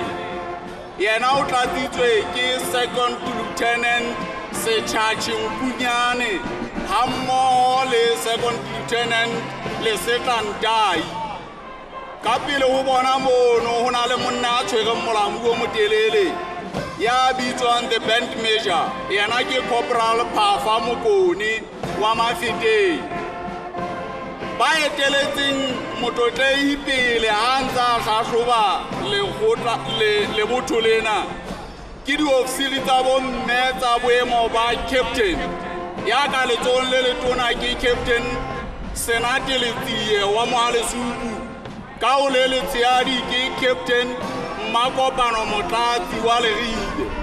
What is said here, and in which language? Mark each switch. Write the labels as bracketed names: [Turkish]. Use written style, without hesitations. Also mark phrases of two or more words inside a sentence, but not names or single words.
[Southern Sotho] Yena o tlatsitswe ke [English] Second Lieutenant [Southern Sotho] Setšhatši Nkunyane hammoho le [English] Second Lieutenant [Southern Sotho] Lesetla Ndai. ka pele ho bona mono ho na le monna a tshwereng molamu o motelele ya bitswang [English] the band measure [Southern Sotho] yena ke Corporal Phafa Mokone wa Mafeteng ba eteletseng motlotlehi pele ha ntse a hlahloba le botho lena ke diofisiri tsa bomme tsa boemo ba captain ya ka letsohong le letona ke Captain Senate Letsiye wa Mohalesupu ka o le letshehadi ke Captain Makopano Motlatsi wa Lerile